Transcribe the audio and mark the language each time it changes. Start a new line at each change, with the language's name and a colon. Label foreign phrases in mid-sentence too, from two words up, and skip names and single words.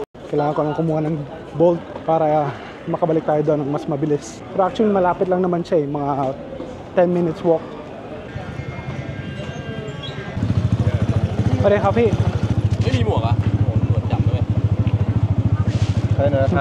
Filipino: Kailangan ko nang kumuha ng bolt para makabalik tayo doon ng mas mabilis. Pero actually malapit lang naman siya eh, mga 10 minutes walk. Pare, Happy.
Thai: ไม่มีหมวกอ่ะโอ้โหตำรวจจับด้วย ใช่นะครับ